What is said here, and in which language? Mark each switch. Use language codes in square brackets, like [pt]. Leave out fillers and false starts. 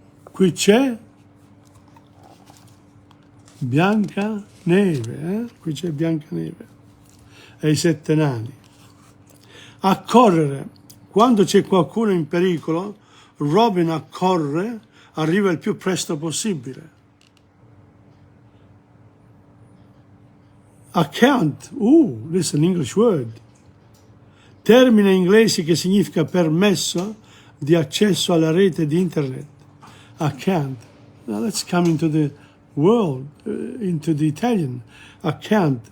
[it] Qui c'è Biancaneve, qui c'è Biancaneve e i 7 nani. Accorrere. Quando c'è qualcuno in pericolo, Robin accorre, arriva il più presto possibile. [en] Account, this is an English word. [it] Termine inglese che significa permesso di accesso alla rete di internet. Account. [en] Now let's come into the world, into the Italian. Account.